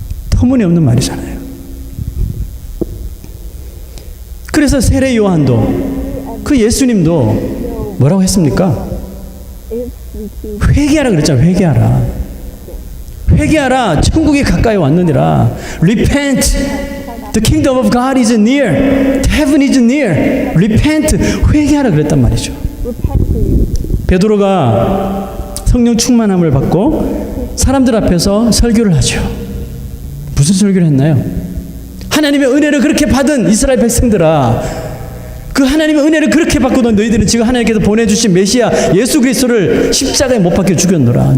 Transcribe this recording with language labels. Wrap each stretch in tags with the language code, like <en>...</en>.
<ko>터무니없는 말이잖아요. 그래서 세례 요한도 그 예수님도 뭐라고 했습니까? 회개하라 그랬잖아요. 회개하라. 회개하라. 천국이 가까이 왔느니라.</ko> <en>Repent. The kingdom of God is near. Heaven is near. Repent.</en> <ko>회개하라 그랬단 말이죠. 베드로가 성령 충만함을 받고 사람들 앞에서 설교를 하죠. 무슨 설교를 했나요? 하나님의 은혜를 그렇게 받은 이스라엘 백성들아, 그 하나님의 은혜를 그렇게 받고도 너희들은 지금 하나님께서 보내주신 메시아 예수 그리스도를 십자가에 못 박혀 죽였노라.</ko>